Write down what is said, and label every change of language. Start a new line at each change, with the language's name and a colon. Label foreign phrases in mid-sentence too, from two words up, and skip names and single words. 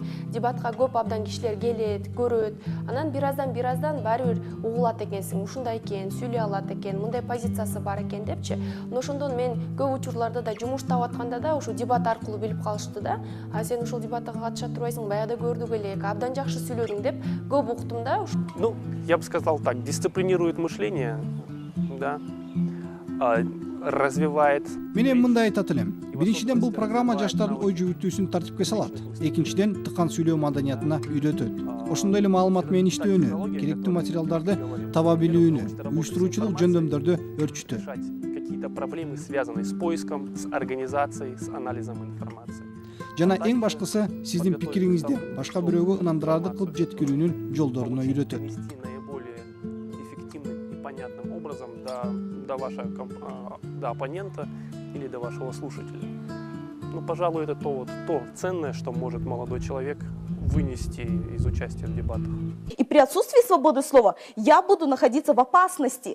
Kyrgyz: Дебатка көп абдан кишилер келет, көрөт. Анан бир аздан баары бир угулат экенсиң, ушундай экен, сүйлөй алат экен, мындай позициясы бар экен депчи. Ошондон мен көп учурларда да жумуш таап атканда да ошо дебат аркылуу билип калышты да. А сен ушул дебатка катыша турбайсың, баягыда көрдүк элек, абдан жакшы сүйлөдүң деп көп уктум да.
Russian: Ну, я бы сказал так, дисциплинирует мышление, да, развивает.
Kyrgyz: Мен мындай айтат элем. Биринчиден бул программа жаштардын ой жүгүртүүсүн тартипке салат. Экинчиден тыкан сүйлөө маданиятына үйрөтөт. Ошондой эле маалымат менен иштөөнү, керектүү материалдарды таба билүүнү, уюштуруучулук жөндөмдөрдү өрчүтөт.
Russian: Какие-то проблемы, связанные с поиском, с организацией, с анализом информации.
Kyrgyz: Жана эң башкысы сиздин пикириңизди башка бирөөгө ынандырарлык кылып жеткирүүнүн жолдоруна үйрөтөт.
Russian: Наиболее эффективным и понятным образом до вашего до оппонента или до вашего слушателя. Ну, пожалуй, это то ценное, что может молодой человек вынести из участия в дебатах. И при отсутствии свободы слова я буду находиться в опасности.